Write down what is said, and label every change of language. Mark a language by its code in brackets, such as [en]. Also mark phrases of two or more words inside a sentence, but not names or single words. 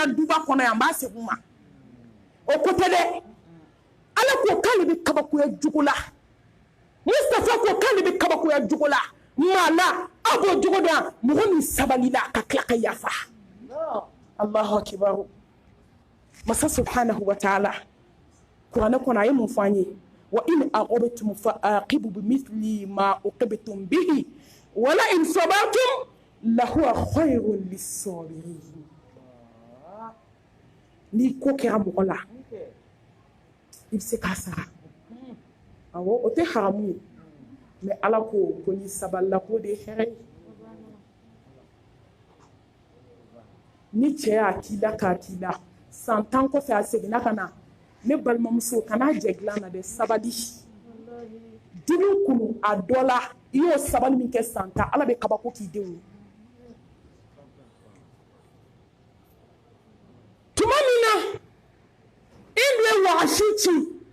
[bm] duba kɔnɔ yan n b'a segin u ma o ko tɛ dɛ Ala ko k'ale bɛ kabakoya jogo la Mustafa ko k'ale bɛ kabakoya jogo la maa la aw b'o jogo dɔn mɔgɔ min sabalila ka tila ka yafa [ar] الله أكبر [bm] masa [ar] سبحانه وتعالى [bm] kuranɛ kɔnɔ a ye mun fɔ an ye [ar] وإن عاقبتم فعاقبوا بمثل ما عوقبتم به ولئن صبرتم لهو خير للصابرين [bm] ni ko kɛra mɔgɔ la I bɛ se k'a sara awɔ o tɛ haramu ye mais Ala ko ko n'i sabalila k'o de ye hɛrɛ ye ni cɛ y'a k'i la k'a k'i la san 10 kɔfɛ a seginna ka na ne balimamuso kana jɛ dilan na dɛ sabali dimi kunu a dɔ la I y'o sabali min kɛ san 10 Ala bɛ kabako k'i denw ye tuma min na Hindu ye wagasi ci